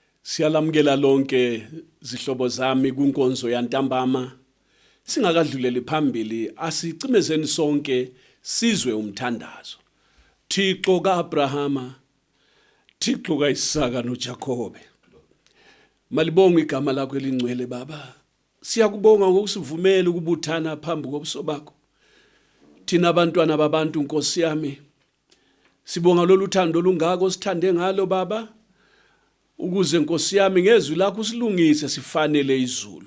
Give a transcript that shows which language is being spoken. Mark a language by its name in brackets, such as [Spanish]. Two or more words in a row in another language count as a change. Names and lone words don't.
[Zulu] Siyalamukela lonke zihlobo zami kunkonzo yantambama. Singakadluleli phambili asicimezeni sonke sizwe umthandazo. Thixo kaAbrahama, Thixo kaIsaka noJakobe. Malibonga igama lakho elingcwele Baba. Siyakubonga ngokusivumela ukubuthana phambi kobuso bakho. Thina abantwana babantu Nkosi yami. Sibonga lolu thando olungako sithande ngalo Baba. Ukuze Nkosi yami ngezwi lakho silungise sifanele izulu.